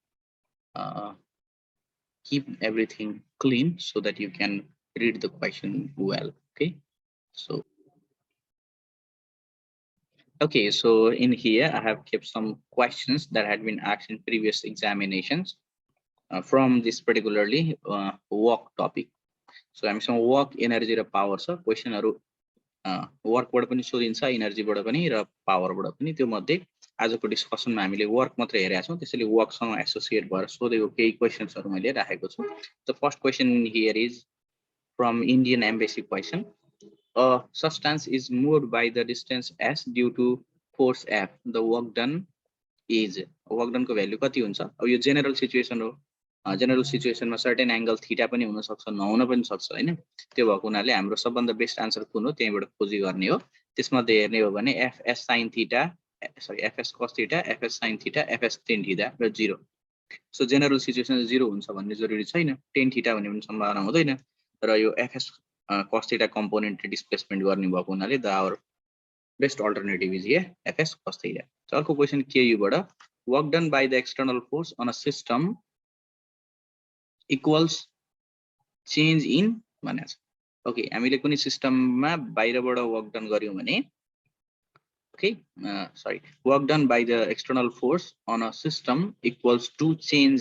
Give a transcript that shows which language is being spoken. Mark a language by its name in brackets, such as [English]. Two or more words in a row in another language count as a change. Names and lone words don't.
[English] keep everything clean so that you can read the question well okay so okay so in here I have kept some questions that had been asked in previous examinations from this particularly work topic so I'm saying work energy [Nepali] र power छ question हरु work बाट पनि सोधिन्छ एनर्जी बाट पनि र पावर बाट पनि त्यो मध्ये आजको डिस्कसनमा हामीले वर्क मात्र हेरेका छौं त्यसैले वर्क सँग एसोसिएट भएर सोधेको केही क्वेशन्सहरु मैले राखेको छु [English] the first question here is from Indian embassy question a substance is moved by the distance s due to force f the work done is work done [Nepali] को भ्यालु कति हुन्छ अब यो [English] general situation [Nepali] हो जेनरल सिचुएसनमा [English] certain angle theta [Nepali] पनि हुन सक्छ नहुन पनि सक्छ हैन त्यो भएको हुनाले हाम्रो सबभन्दा बेस्ट आन्सर कुन हो त्यहीबाट खोजी गर्ने हो त्यसमध्ये हेर्ने हो भने [English] fs sin theta sorry fs cos theta fs sin theta fs tan theta र 0 so general situation 0 [Nepali] हुन्छ भन्ने जरुरी छैन [English] tan theta [Nepali] भन्ने पनि सम्भावना हुँदैन र यो [English] fs cos theta component displacement [Nepali] गर्ने भएको हुनाले [English] द our best alternative is here fs cos theta [Nepali] अर्को क्वेशन के युबाट [English] work done by the external force on a system equals change in [Nepali] भनेको छ ओके हामीले कुनै सिस्टममा बाहिरबाट वर्क डन गर्यौं भने ओके [English] sorry work done by the external force on a system equals to change